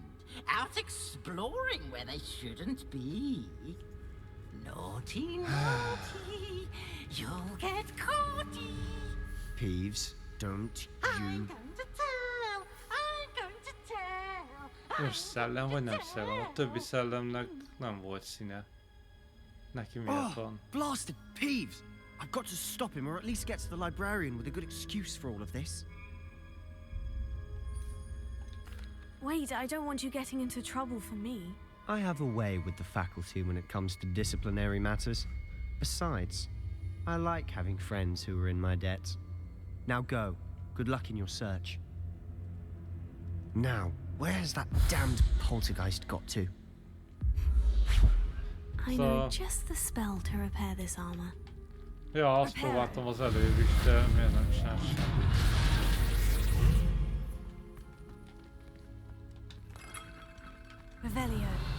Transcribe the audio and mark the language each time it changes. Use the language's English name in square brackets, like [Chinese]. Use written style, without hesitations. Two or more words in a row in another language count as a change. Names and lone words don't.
[English] Out exploring where they shouldn't be. Naughty, naughty. You'll get caughty. Peeves, don't I'm you... going to tell. I'm going to tell. [Hungarian] Most szellem vagy nem szellem? A többi szellemnek nem volt színe. Neki miért van? [English] Blasted Peeves! I've got to stop him, or at least get to the librarian with a good excuse for all of this. Wait, I don't want you getting into trouble for me. I have a way with the faculty when it comes to disciplinary matters. Besides, I like having friends who are in my debt. Now go. Good luck in your search. Now, where's that damned poltergeist got to? I know just the spell to repair this armor. [Hungarian] Ja, azt próbáltam az előbb is, de miért nem csinál semmit? Revelio.